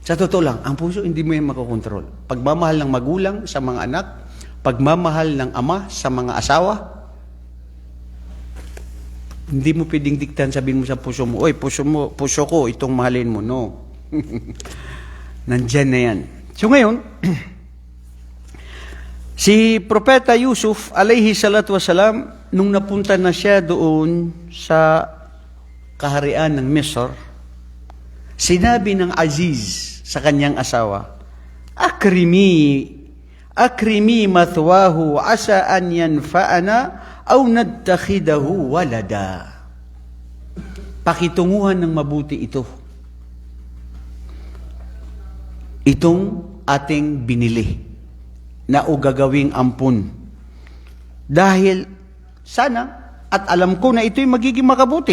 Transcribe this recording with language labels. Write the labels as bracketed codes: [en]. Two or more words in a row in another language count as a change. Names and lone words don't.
[tl] Sa totoo lang, ang puso hindi mo yan makokontrol. Pagmamahal ng magulang sa mga anak, pagmamahal ng ama sa mga asawa, hindi mo pwedeng diktahan, sabihin mo sa puso mo, oy, puso ko, itong mahalin mo. No. Nandyan na yan. So ngayon, si Propeta Yusuf, [ar] عليه الصلاة والسلام, [tl] nung napunta na siya doon sa kaharian ng Misr, sinabi ng Aziz sa kanyang asawa, [ar] أكرمي مثواه عسى أن ينفعنا أو نتخذه ولدا. [tl] Pakitunguhan ng mabuti ito. Itong ating binili na o gagawing ampun. Dahil sana at alam ko na ito'y magiging makabuti.